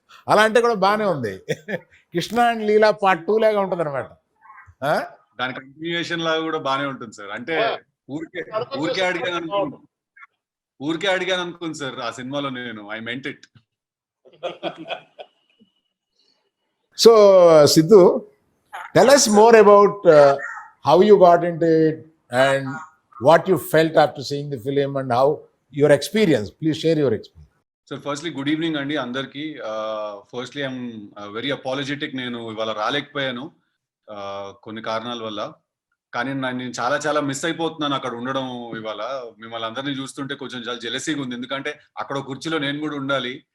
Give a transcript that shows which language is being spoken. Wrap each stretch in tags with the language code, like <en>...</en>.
<te>అలా అంటే కూడా బాగానే ఉంది. కృష్ణ అండ్ లీలా పార్ట్ 2 లాగా ఉంటుంది అనమాట. దాని కంటిన్యూయేషన్ లాగా కూడా బానే ఉంటుంది సార్. అంటే ఊరికే ఊరికే అడిగాను అనుకోండి, ఊరికే అడిగాను అనుకోండి సార్ ఆ సినిమాలో నేను</te> <en>I meant it. So Siddhu, tell us more about how you got into it and what you felt after seeing the film and how your experience. Please share your experience.</en> <te>Sir firstly good evening అండి అందరికి. Firstly</te> <en>I'm very apologetic,</en> <te>నేను ఇవాళ రాలేకపోయాను కొన్ని కారణాల వల్ల. కానీ నేను చాలా చాలా మిస్ అయిపోతున్నాను అక్కడ ఉండడం. ఇవాళ మిమ్మల్ని అందరినీ చూస్తుంటే కొంచెం చాలా జెలసీగా ఉంది, ఎందుకంటే అక్కడ కుర్చీలో నేను కూడా ఉండాలి.</te>